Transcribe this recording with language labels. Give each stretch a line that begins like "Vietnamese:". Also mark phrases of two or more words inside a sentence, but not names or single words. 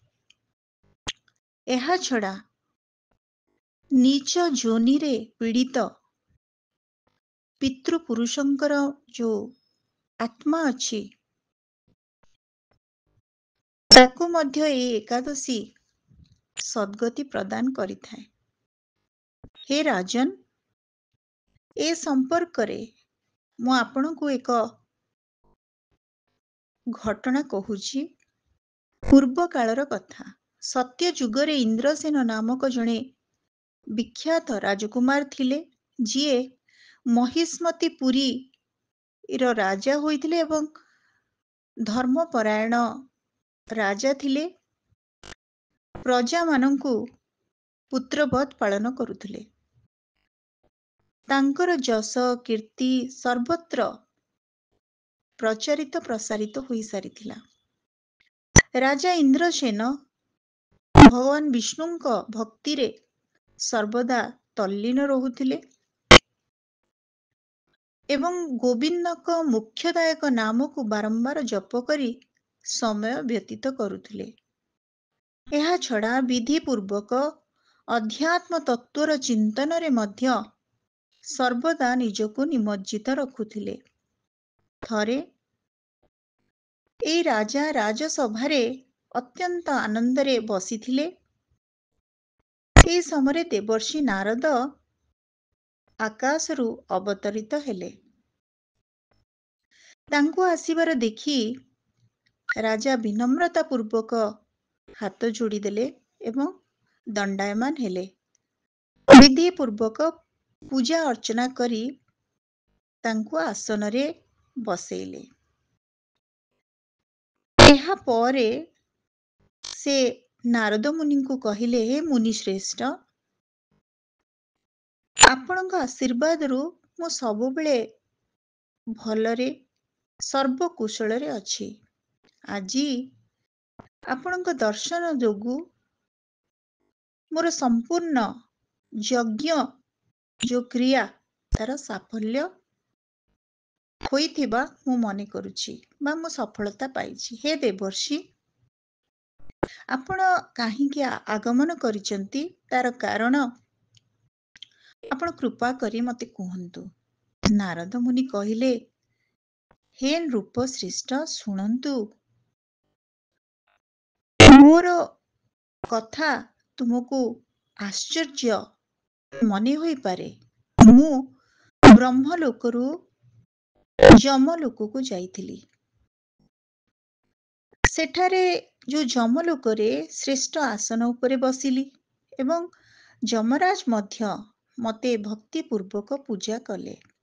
Odia: ଏହା ଛଡ଼ା ନୀଚ ଯୋନି ରେ ପୀଡ଼ିତ ପିତୃପୁରୁଷଙ୍କର ଯୋ ଆତ୍ମା ଅଚ୍ଛି ତାକୁ ମଧ୍ୟ ଏ ଏକାଦଶୀ ସଦ୍ଗତି ପ୍ରଦାନ କରିଥାଏ। ହେ ରାଜନ, ଏ ସମ୍ପର୍କ ରେ ମୁ ଆପଣ କୋ ଏକ ଘଟଣା କହୁଚି। ପୂର୍ବ କାଳର କଥା। ସତ୍ୟ ଯୁଗରେ ଇନ୍ଦ୍ରସେନ ନାମକ ଜଣେ ବିଖ୍ୟାତ ରାଜକୁମାର ଥିଲେ, ଯିଏ ମହିଷ୍ମତୀ ପୁରୀ ରୋ ରାଜା ହୋଇଥିଲେ ଏବଂ ଧର୍ମପରାୟଣ ରାଜା ଥିଲେ। ପ୍ରଜା ମାନଙ୍କୁ ପୁତ୍ରବତ ପାଳନ କରୁଥିଲେ। ତାଙ୍କର ଯଶ କୀର୍ତ୍ତି ସର୍ବତ୍ର ପ୍ରଚାରିତ ପ୍ରସାରିତ ହୋଇ ସାରିଥିଲା। ରାଜା ଇନ୍ଦ୍ରସେନ ଭଗବାନ ବିଷ୍ଣୁଙ୍କ ଭକ୍ତି ରେ ସର୍ବଦା ତଲ୍ଲୀନ ରହୁଥିଲେ ଏବଂ ଗୋବିନ୍ଦଙ୍କ ମୁଖ୍ୟଦାୟକ ନାମ କୋ ବାରମ୍ବାର ଜପ କରି ସମୟ ବ୍ୟତୀତ କରୁଥିଲେ। ଏହା ଛଡ଼ା ବିଧି ପୂର୍ବକ ଅଧ୍ୟାତ୍ମ ତତ୍ତ୍ୱର ଚିନ୍ତନ ରେ ମଧ୍ୟ ସର୍ବଦା ନିଜକୋ ନିମଜ୍ଜିତ ରଖୁଥିଲେ। ଥରେ ଏ ରାଜା ରାଜସଭାରେ ଅତ୍ୟନ୍ତ ଆନନ୍ଦରେ ବସିଥିଲେ। ଏ ସମରେ ଦେବର୍ଷି ନାରଦ ଆକାଶରୁ ଅବତରିତ ହେଲେ। ତାଙ୍କୋ ଆସିବାର ଦେଖି ରାଜା ବିନମ୍ରତା ପୂର୍ବକ ହାତ ଯୋଡ଼ି ଦେଲେ ଏବଂ ଦଣ୍ଡାୟମାନ ହେଲେ। ବିଧି ପୂର୍ବକ ପୂଜା ଅର୍ଚ୍ଚନା କରି ତାଙ୍କୋ ଆସନ ରେ ବସେଲେ। ଏହା ପରେ ସେ ନାରଦ ମୁନି କୋ କହିଲେ, ହେ ମୁନି ଶ୍ରେଷ୍ଠ, ଆପଣକ ଆଶୀର୍ବାଦ ରୁ ମୁ ସବୁ ବେଳେ ଭଲରେ ସର୍ବକୁଶଳ ରେ ଅଛି। ଆଜି ଆପଣକ ଦର୍ଶନ ଯୋଗୁ ମୋର ସମ୍ପୂର୍ଣ୍ଣ ଯଜ୍ଞ ଯୋ କ୍ରିୟା ତାର ସାଫଲ୍ୟ ହୋଇଥିବା ମୁ ମନେ କରୁଛି ବା ମୁ ସଫଳତା ପାଇଛି। ହେ ଦେବର୍ଷି, ଆପଣ କାହିଁକି ଆଗମନ କରିସନ୍ତି ତାର କାରଣ ଆପଣ କୃପା କରି ମତେ କୁହନ୍ତୁ। ନାରଦ ମୁନି କହିଲେ, ହେ ନୃପ ଶ୍ରେଷ୍ଠ, ଶୁଣନ୍ତୁ, ମୋର କଥା ତୁମକୋ ଆଶ୍ଚର୍ଯ୍ୟ ମନେ ହୋଇ ପାରେ। ମୁ ବ୍ରହ୍ମଲୋକରୁ ଯମଲୋକ କୋ ଯାଇଥିଲି। ସେଠାରେ ଯୋ ଯମଲୋକରେ ଶ୍ରେଷ୍ଠ ଆସନ ଉପରେ ବସିଲି ଏବଂ ଯମରାଜ ମଧ୍ୟ ମତେ ଭକ୍ତି ପୂର୍ବକ ପୂଜା କଲେ।